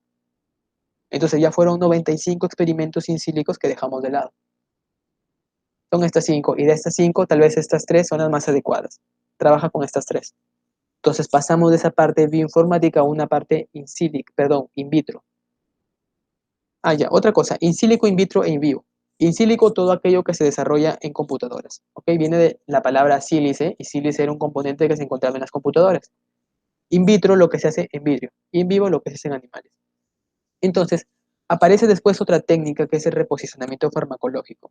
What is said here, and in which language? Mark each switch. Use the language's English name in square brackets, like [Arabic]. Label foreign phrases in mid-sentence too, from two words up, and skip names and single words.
[Spanish] Entonces ya fueron 95 experimentos [Latin] in sílicos [Spanish] que dejamos de lado. Son estas 5, y de estas 5, tal vez estas 3 son las más adecuadas. Trabaja con estas 3. Entonces pasamos de esa parte bioinformática a una parte in vitro. Ah, ya, otra cosa, [Latin] in silico, in vitro e in vivo. In silico, [Spanish] todo aquello que se desarrolla en computadoras. ¿Ok? Viene de la palabra sílice, y sílice era un componente que se encontraba en las computadoras. [Latin] In vitro, [Spanish] lo que se hace en vidrio. [Latin] In vivo, [Spanish] lo que se hace en animales. Entonces, aparece después otra técnica que es el reposicionamiento farmacológico.